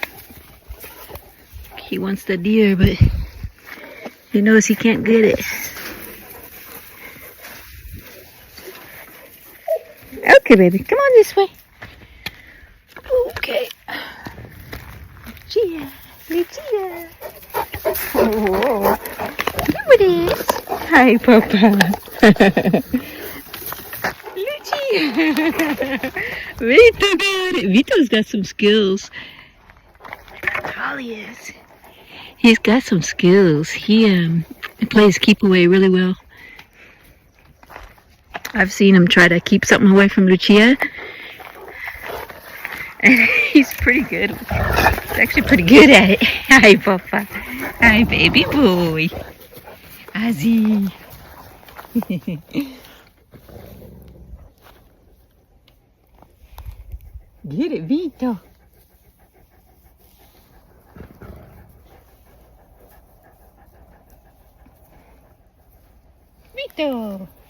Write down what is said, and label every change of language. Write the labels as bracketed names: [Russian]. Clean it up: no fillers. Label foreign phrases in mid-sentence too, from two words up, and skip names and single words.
[English] He wants the deer, but he knows he can't get it. Okay, baby. Come on this way. Okay. Lucia. Lucia. Oh. Here it is. Hi, Papa. Vito got it. Vito's got some skills. Holly is. He's got some skills. He plays keep away really well. I've seen him try to keep something away from Lucia. And he's pretty good. He's actually pretty good at it. Hi, Papa. Hi, baby boy. Ozzy. Get it, Vito. Vito.